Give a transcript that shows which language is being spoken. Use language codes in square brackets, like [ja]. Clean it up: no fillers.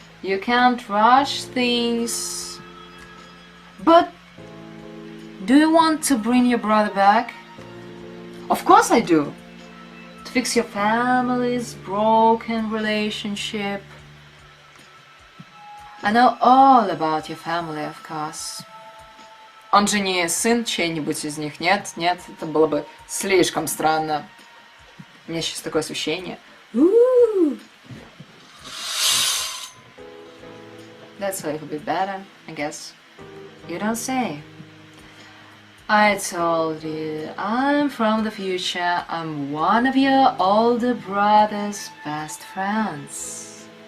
[en] You can't rush things. But do you want to bring your brother back? Of course I do. To fix your family's broken relationship. I know all about your family, of course. [ru] Он же не сын чей-нибудь из них, нет, нет, это было бы слишком странно. У меня сейчас такое ощущение. [en] That's a little bit better, I guess. You don't say. I told you, I'm from the future. I'm one of your older brother's best friends.